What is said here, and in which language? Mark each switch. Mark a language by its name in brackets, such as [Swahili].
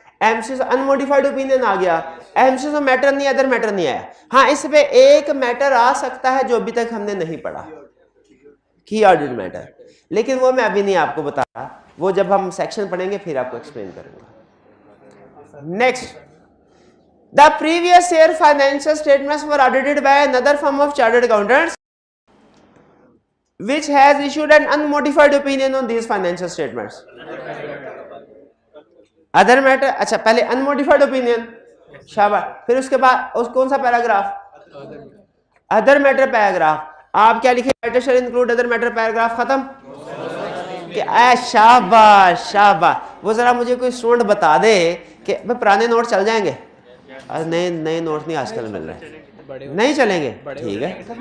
[Urdu] MC انموڈیفائڈ opinion آ گیا، MC سے metre نہیں، ادر میٹر نہیں آیا. ہاں اس پہ ایک میٹر آ سکتا ہے جو ابھی تک ہم نے نہیں پڑھا، کی آڈیٹ میٹر، لیکن وہ میں ابھی نہیں آپ کو بتا رہا، وہ جب ہم سیکشن پڑھیں گے پھر آپ کو ایکسپلین کروں گا. [English] Next, the previous year financial statements were audited by another firm of chartered accountants which has issued an unmodified opinion on these financial statements. [Urdu] other matter، اچھا پہلے unmodified opinion، شاباش. پھر اس کے بعد اس کون سا پیراگراف؟ other matter paragraph. آپ کیا لکھیں؟ [English] matter shall include other matter [Urdu] paragraph ختم. کہ اے شاباش شاباش. وہ ذرا مجھے کوئی اسٹوڈنٹ بتا دے کہ پرانے نوٹ چل جائیں گے؟ نئے نوٹ نہیں آج کل مل رہے، نہیں چلیں گے؟ ٹھیک ہے.